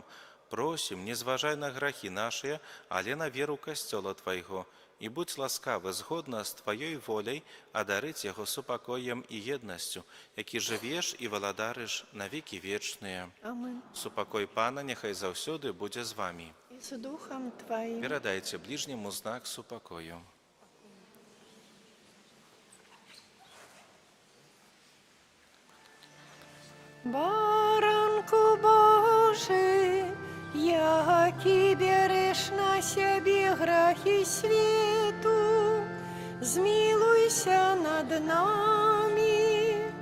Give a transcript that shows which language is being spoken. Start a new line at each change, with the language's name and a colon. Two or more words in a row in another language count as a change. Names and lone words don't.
Belarusian: Просім, не зважай на грахі нашыя, але на веру касцёла Твайго, і будь ласкавы згодна з Тваёй воляй адарыць яго супакоем і еднасцю, які жывеш і валадарыш на векі вечныя. Amen. Супакой Пана няхай заўсёды будзе з вамі.
Ukrainian: І з духом Твоїм.
Belarusian: Перадайце ближняму знак супакою.
Ukrainian: Баранку Божий, який береш на себе грахи світу, змилуйся над нами.